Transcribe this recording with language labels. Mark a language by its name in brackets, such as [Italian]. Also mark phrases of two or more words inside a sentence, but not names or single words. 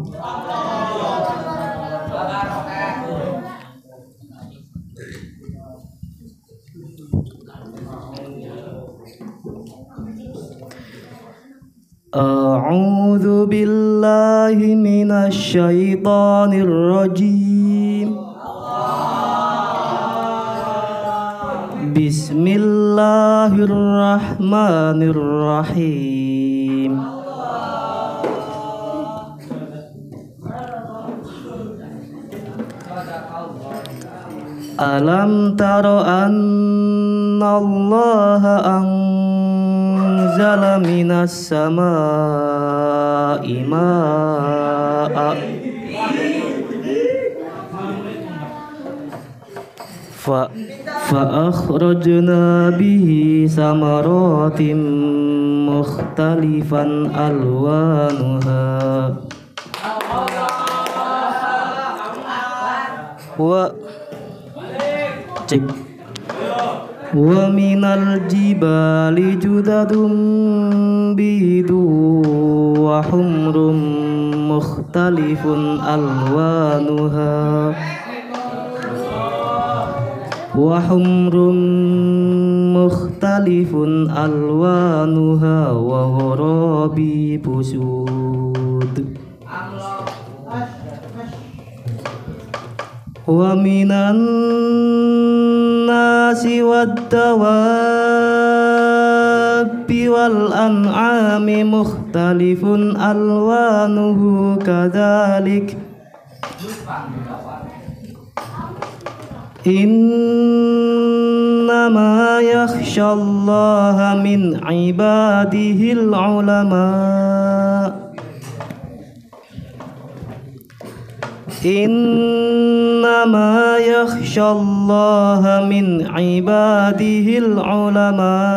[Arabic] أعوذ بالله من الشيطان الرجيم. بسم الله الرحمن الرحيم. ألم تر أن الله أنزل من السماء ماء فأخرجنا به ثمرات مختلفا ألوانها ومن الجبال جدد بيض وحمر مختلف ألوانها وحمر مختلف ألوانها وغرابيب سود ومن الناس والدواب والأنعام مختلف ألوانه كذلك إنما يخشى الله من عباده العلماء إنما يخشى الله من عباده العلماء